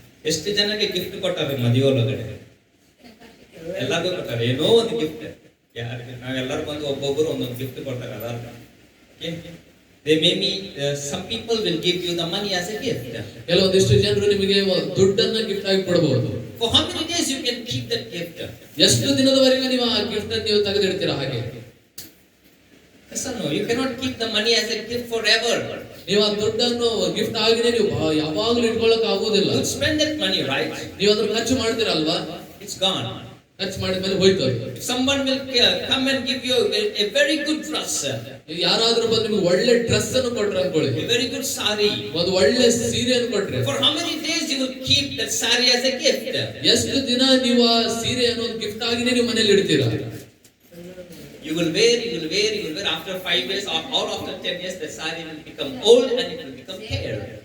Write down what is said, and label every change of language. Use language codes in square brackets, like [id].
[kn] ಎಷ್ಟು ಜನಕ್ಕೆ ಗಿಫ್ಟ್ ಕೊಟ್ಟಾರೆ ಮದುವೆ ಒಳಗಡೆ? ಎಲ್ಲರಿಗೂ ಕೊಟ್ಟಾರೆ ಏನೋ ಒಂದು ಗಿಫ್ಟ್. ಯಾರಿಗೆ ನಾವೆಲ್ಲರೂ ಬಂದು ಒಬ್ಬೊಬ್ಬರು ಒಂದೊಂದು ಗಿಫ್ಟ್ ಕೊಡ್ತಾರೆ. ಅದಾರ [en] they may be some people will give you the money as a gift. [kn] ಕೆಲವೊಂದಿಷ್ಟು ಜನರು ನಿಮಗೆ ದುಡ್ಡನ್ನ ಗಿಫ್ಟ್ ಆಗಿ ಕೊಡಬಹುದು. [en] For how many days you can keep that gift? [kn] ಎಷ್ಟು ದಿನದವರೆಗೆ ನೀವು ಆ ಗಿಫ್ಟ್ ಅನ್ನು ನೀವು ತೆಗೆದಿಡ್ತೀರಾ ಹಾಗೆ? [en] Yes or no? You cannot keep the money as a gift forever. [kn] ನೀವು ಆ ದುಡ್ಡನ್ನು ಗಿಫ್ಟ್ ಆಗಿನೇ ನೀವು ಯಾವಾಗಲೂ ಇಟ್ಕೊಳ್ಳೋಕೆ ಆಗೋದಿಲ್ಲ. [en] You spend that money, right? [kn] ನೀವು ಅದನ್ನು ಖರ್ಚು ಮಾಡ್ತೀರಲ್ವಾ? [en] It's gone. [kn] ಖರ್ಚು ಮಾಡಿದ ಮೇಲೆ ಹೋಯ್ತು. [en] Someone will come and give you a very good dress. [kn] ಯಾರಾದ್ರೂ ಬಂದು ನಿಮಗೆ ಒಳ್ಳೆ ಡ್ರೆಸ್ ಅನ್ನು ಕೊಟ್ರೆ ಅನ್ಕೊಳ್ಳಿ, [en] a very good sari, [kn] ಒಂದು ಒಳ್ಳೆ ಸೀರೆಯನ್ನು ಕೊಟ್ರೆ, [en] for how many days you will keep that sari as a gift? [kn] ಎಷ್ಟು ದಿನ ನೀವು ಆ ಸೀರೆಯನ್ನು ಗಿಫ್ಟ್ ಆಗಿನೇ ನೀವು ಮನೆಯಲ್ಲಿ ಇಡ್ತೀರಾ? [en] You will wear. After 5 years or after 10 years, the sari will become old and it will become hair.